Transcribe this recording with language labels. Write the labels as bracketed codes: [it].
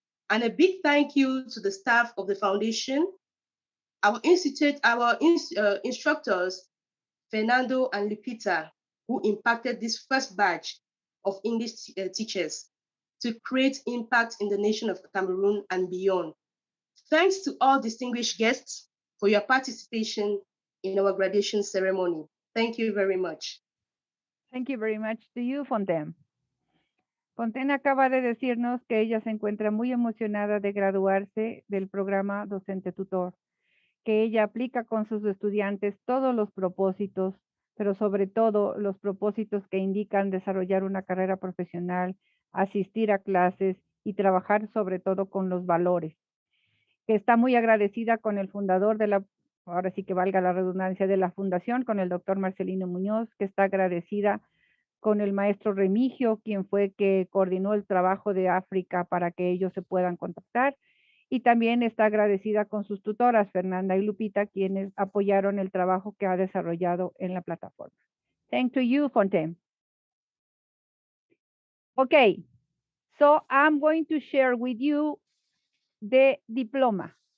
[en] And a big thank you to the staff of the foundation, our instructors, Fernando and Lupita, who impacted this first batch of English teachers to create impact in the nation of Cameroon and beyond. Thanks to all distinguished guests for your participation in our graduation ceremony. Thank you very much. Thank you very much to you, Fontaine. [es] Fontaine acaba de decirnos que ella se encuentra muy emocionada de graduarse del programa docente tutor, que ella aplica con sus estudiantes todos los propósitos, pero sobre todo los propósitos que indican desarrollar una carrera profesional, asistir a clases y trabajar sobre todo con los valores, que está muy agradecida con el fundador de la, ahora sí que valga la redundancia, de la fundación, con el doctor Marcelino Muñoz, que está agradecida con el maestro Remigio, quien fue que coordinó el trabajo de África para que ellos se puedan contactar, y también está agradecida con sus tutoras, Fernanda y Lupita, quienes apoyaron el trabajo que ha desarrollado en la plataforma. [en] Thank you, Fontaine. Okay, so I'm going to share with you the diploma.